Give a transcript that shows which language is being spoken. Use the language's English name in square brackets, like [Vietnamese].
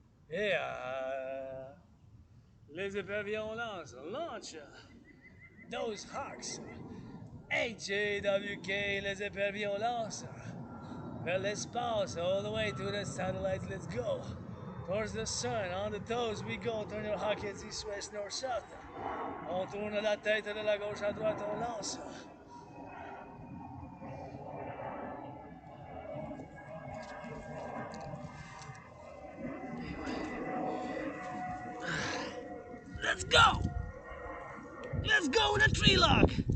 [English] Yeah. [French] Les éperviers [English] launch. Those hawks. [French] HAWK, les éperviers lancent. Vers l'espace, [English] all the way to the satellites, let's go. Towards the sun, on the toes we go. Turn your hockets east, west, north, south. [French] On tourne la tête de la gauche à droite, on lance. [English] Let's go! Let's go in a tree log!